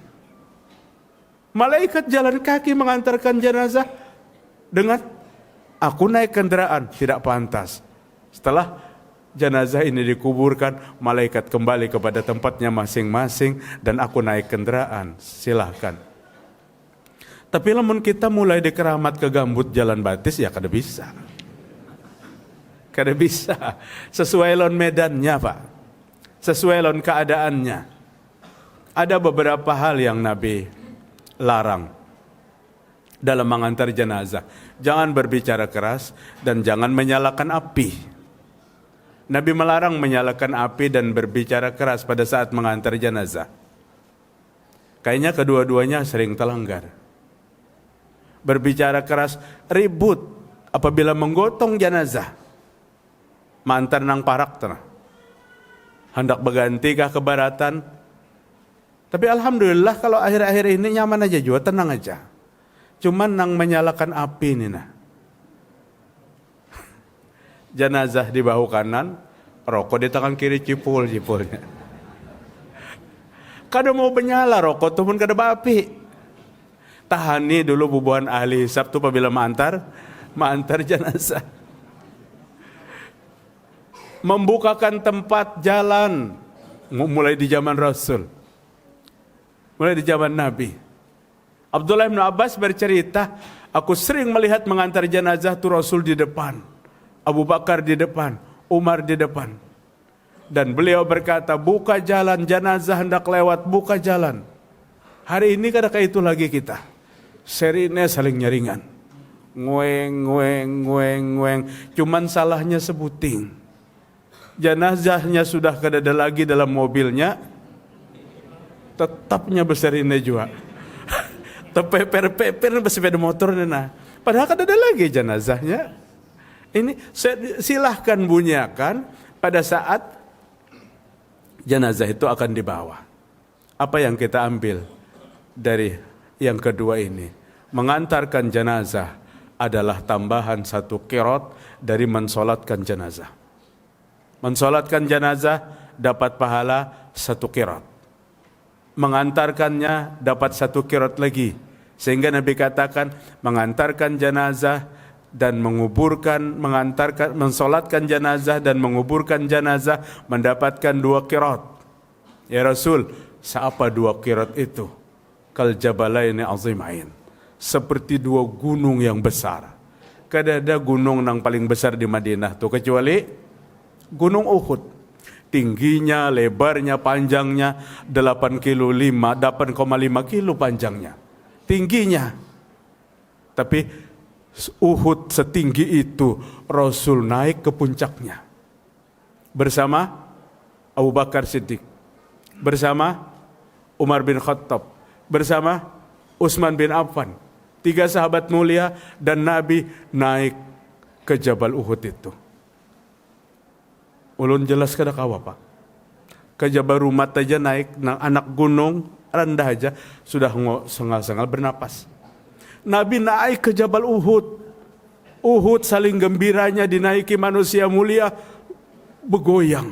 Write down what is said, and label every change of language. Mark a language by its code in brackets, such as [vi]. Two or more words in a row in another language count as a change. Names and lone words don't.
[id] Malaikat jalan kaki mengantarkan jenazah, dengan aku naik kendaraan, tidak pantas. Setelah jenazah ini dikuburkan, malaikat kembali kepada tempatnya masing-masing dan aku naik kendaraan. [bjn] Silahkan. Tapi lamun kita mulai dikeramat ke Gambut Jalan Batis, ya kada bisa. Kada bisa. Sesuai lon medannya, Pak. Sesuai lon keadaannya. [id] Ada beberapa hal yang Nabi larang dalam mengantar jenazah. Jangan berbicara keras dan jangan menyalakan api. Nabi melarang menyalakan api dan berbicara keras pada saat mengantar jenazah. Kayaknya kedua-duanya sering terlanggar. Berbicara keras, ribut apabila menggotong jenazah. [bjn] Mantar nang parak tanah. Hendak berganti kah ke baratan. [id] Tapi alhamdulillah kalau akhir-akhir ini nyaman aja juga, tenang aja. [bjn] Cuman nang menyalakan api ini nah. Jenazah di bahu kanan, rokok di tangan kiri cipul-cipulnya. Kada mau menyala rokok tuh pun kada baapi. Tahani dulu bubuhan ahli hisab tuh apabila mengantar jenazah. [id] Membukakan tempat jalan mulai di zaman Rasul. Mulai di zaman Nabi. Abdullah bin Abbas bercerita, aku sering melihat mengantar jenazah tuh Rasul di depan. Abu Bakar di depan, Umar di depan. Dan beliau berkata, buka jalan, jenazah hendak lewat, buka jalan. [bjn] Hari ini kada kayak itu lagi kita. Serine saling nyaringan. Ngueng. Cuman salahnya sebuting. Jenazahnya sudah kada ada lagi dalam mobilnya. Tetapnya beserine juga. Tepeper-peper bersepeda motor nena. Padahal kada ada lagi jenazahnya. [id] Ini silahkan bunyikan pada saat jenazah itu akan dibawa. Apa yang kita ambil dari yang kedua ini? Mengantarkan jenazah adalah tambahan 1 qiraat dari mensolatkan jenazah. Mensolatkan jenazah dapat pahala 1 qiraat. Mengantarkannya dapat 1 qiraat lagi. Sehingga Nabi katakan mengantarkan jenazah dan mensolatkan jenazah dan menguburkan jenazah mendapatkan 2 qiraat. [bjn] Ya Rasul, seapa 2 qiraat itu? [ar] Kal jabalaini azimain. [id] Seperti 2 gunung yang besar. [bjn] Kada ada [id] gunung yang paling besar di Madinah tuh kecuali Gunung Uhud. Tingginya, lebarnya, panjangnya 8,5 kilo panjangnya. Tingginya. Tapi Uhud setinggi itu Rasul naik ke puncaknya bersama Abu Bakar Siddiq, bersama Umar bin Khattab, bersama Utsman bin Affan, 3 sahabat mulia, dan Nabi naik ke Jabal Uhud itu. [bjn] Ulun jelas kada kawa Pak. Ke Jabal Rumat aja naik, anak gunung rendah aja sudah sengal-sengal bernapas. [id] Nabi naik ke Jabal Uhud. Uhud saling gembiranya dinaiki manusia mulia bergoyang.